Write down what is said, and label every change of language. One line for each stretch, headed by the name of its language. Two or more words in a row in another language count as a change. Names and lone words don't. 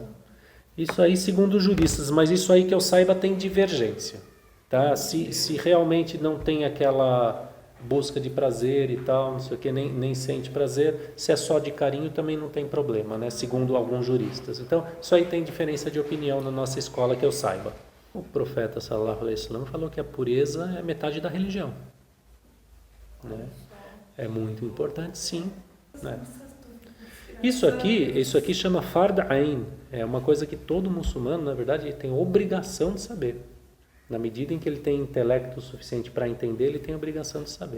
Portuguese: Isso aí segundo os juristas, mas isso aí que eu saiba tem divergência. Tá? Se realmente não tem aquela busca de prazer e tal, não sei o que, nem sente prazer, se é só de carinho também não tem problema, né? Segundo alguns juristas. Então, isso aí tem diferença de opinião na nossa escola que eu saiba. O profeta
Arabic: صلى الله عليه وسلم
Portuguese: falou que a pureza é metade da religião. Né? É muito importante, sim. Né? Isso aqui chama
Arabic: فرض عين.
Portuguese: É uma coisa que todo muçulmano, na verdade, tem obrigação de saber. Na medida em que ele tem intelecto suficiente para entender, ele tem a obrigação de saber.